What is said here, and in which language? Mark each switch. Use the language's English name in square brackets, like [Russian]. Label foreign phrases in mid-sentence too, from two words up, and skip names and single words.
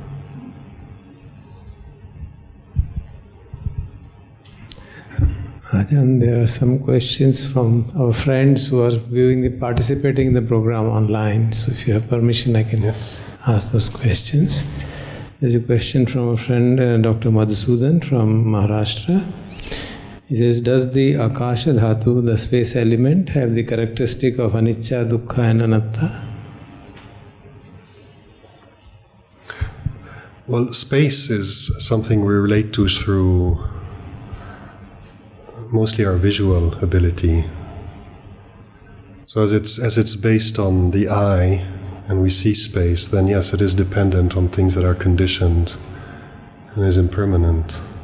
[English] Ajahn, there are some questions from our friends who are participating in the program online. So if you have permission, I can ask those questions. There's a question from a friend, Dr. Madhusudan from Maharashtra. He says, does the [Pali] Akasha Dhatu, [English] the space element, have the characteristic of [Pali] anicca, dukkha [English] and anatta? Well, space is something we relate to through mostly our visual ability. So as it's based on the eye and we see space, then yes, it is dependent on things that are conditioned and is impermanent.